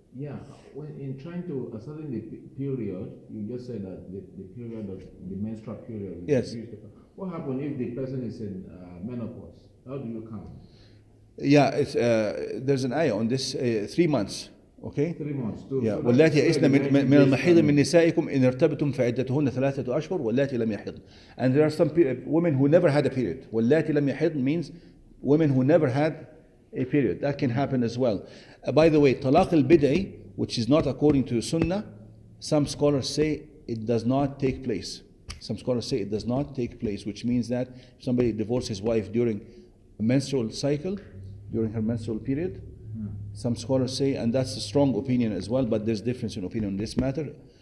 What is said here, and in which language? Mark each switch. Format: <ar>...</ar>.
<en>yeah, when in trying to ascertain the period, you just said that the period of the menstrual period. Yes. What happens if the person is in menopause? How do you count? Yeah, it's, there's an ayah on this, 3 months. Okay. 3 months. Too. Yeah. So</en> <ar>واللاتي يئسن من المحيض من نسائكم إن ارتبتم فعدتهن 3 أشهر واللاتي لم يحضن.</ar> <en>And there are some women who never had a period.</en> <ar>واللاتي لم يحضن</ar> <en>means women who never had a period. That can happen as well. By the way, talaq al-bid'i which is not according to the Sunnah, some scholars say it does not take place. Some scholars say it does not take place, which means that if somebody divorces his wife during a menstrual cycle, during her menstrual period, some scholars say, and that's a strong opinion as well, but there's difference in opinion on this matter.</en>